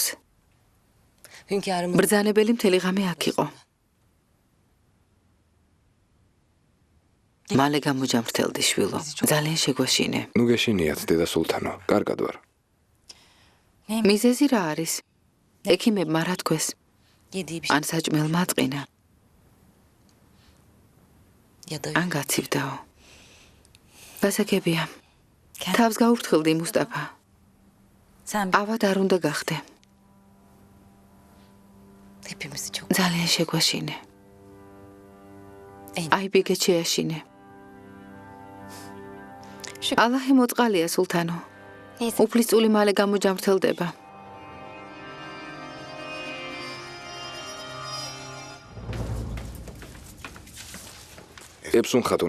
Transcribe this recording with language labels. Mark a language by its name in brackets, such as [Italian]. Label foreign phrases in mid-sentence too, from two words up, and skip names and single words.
[Turkish] Hünkârımız. [Georgian] ბრძანებელი მთელი ღამე აქ იყო. მალე გამოჯამრთელდი შვილო. ძალიან შეგვაშინე. ნუ გეშინიათ, დედა სულთანო. კარგად ვარ. მიზეზი რა არის? ექიმებმა რა თქვეს? [Turkish] Yediği bir [Georgian] ან საჭმელმა აწყინა, [Turkish] ya da [Georgian] ან გაცივდაო. გასაგებია. თავს გაუფრთხილდი მუსტაფა. [Turkish] sen [Georgian] ავად არ უნდა გახდე. [Turkish] hepimizi çok [Georgian] ძალიან შეგვაშინე. En- აი ბიგეთ შეაშინე. ალაჰი მოწყალია სულთანო. [Turkish] Neyse. [Georgian] უფლისწული მალე გამოჯამრთელდება. ებსუნ ხატუნ,